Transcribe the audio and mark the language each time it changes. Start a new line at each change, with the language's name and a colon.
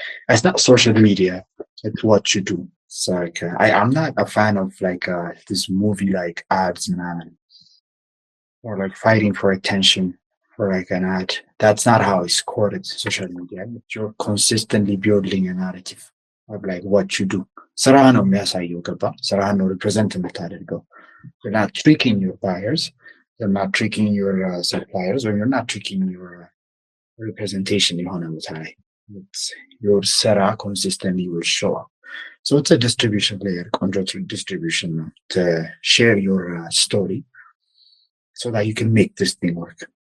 English: It's not social media, it's what you do. So like I'm not a fan of like this movie like ads or like fighting for attention for like an ad. That's not how it's coded social media. You're consistently building a narrative of like what you do.
Amharic: ስራ ነው የሚያሳየው ገባ ስራ ነው represent የምታደርገው.
English: You're not tricking your buyers, you're not tricking your suppliers, or you're not tricking your representation
Amharic: የሆነ ቦታ ላይ
English: your
Amharic: ስራ
English: consistently will show up. So it's a distribution layer, control distribution to share your story so that you can make this thing work.